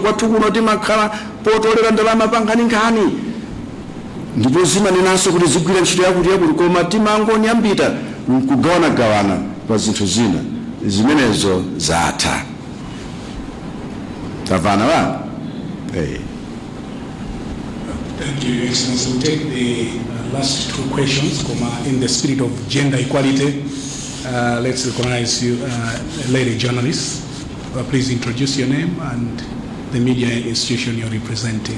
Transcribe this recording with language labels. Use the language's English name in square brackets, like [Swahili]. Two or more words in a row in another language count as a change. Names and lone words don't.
[Nyanja] Kwathu kuno timakhala potolera ndalama pankhani, ndipo zimanenanso kuti zigwira ntchito yakuti koma timangonyambita kugawana pa zinthu zina zimenezo zatha. Tavana bwana? [English] Thank you, Your Excellency. We'll take the last two questions. In the spirit of gender equality, let's recognize you, lady journalist. Please introduce your name and the media institution you're representing.